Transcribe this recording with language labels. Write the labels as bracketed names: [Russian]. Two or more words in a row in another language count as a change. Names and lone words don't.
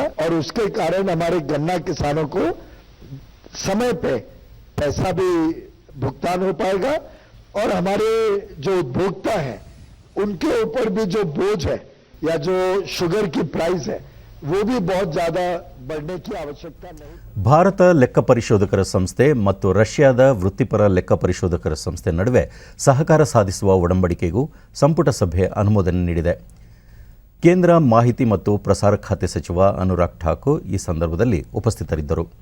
[Hindi] और उसके कारण हमारे गन्ना किसानों को समय पे पैसा भी भुगतान हो पाएगा और हमारे जो उपभोक्ता हैं उनके ऊपर भी जो बोझ है या जो शुगर की प्राइस है वो भी बहुत ज्यादा बढ़ने की आवश्यकता नहीं. [Kannada] ಭಾರತ ಲೆಕ್ಕ ಪರಿಶೋಧಕರ ಸಂಸ್ಥೆ ಮತ್ತು ರಷ್ಯಾದ ವೃತ್ತಿಪರ ಲೆಕ್ಕ ಪರಿಶೋಧಕರ ಸಂಸ್ಥೆ ನಡುವೆ ಸಹಕಾರ ಸಾಧಿಸುವ ಒಡಂಬಡಿಕೆಗೂ ಸಂಪುಟ ಸಭೆ ಅನುಮೋದನೆ ನೀಡಿದೆ. ಕೇಂದ್ರ ಮಾಹಿತಿ ಮತ್ತು ಪ್ರಸಾರ ಖಾತೆ ಸಚಿವ ಅನುರಾಗ್ ಠಾಕೂರ್ ಈ ಸಂದರ್ಭದಲ್ಲಿ ಉಪಸ್ಥಿತರಿದ್ದರು.